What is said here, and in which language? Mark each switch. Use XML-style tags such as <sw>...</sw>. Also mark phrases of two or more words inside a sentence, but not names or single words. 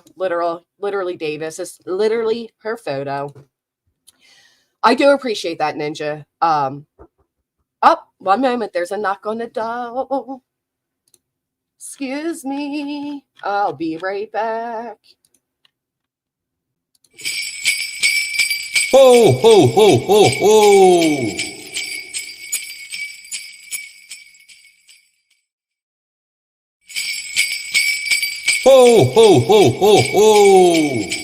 <en>Literally Davis. It's literally her photo. I do appreciate that, Ninja. One moment. There's a knock on the door. Excuse me. I'll be right back. Ho, ho, ho, ho, ho! Ho, ho, ho, ho, ho!</en>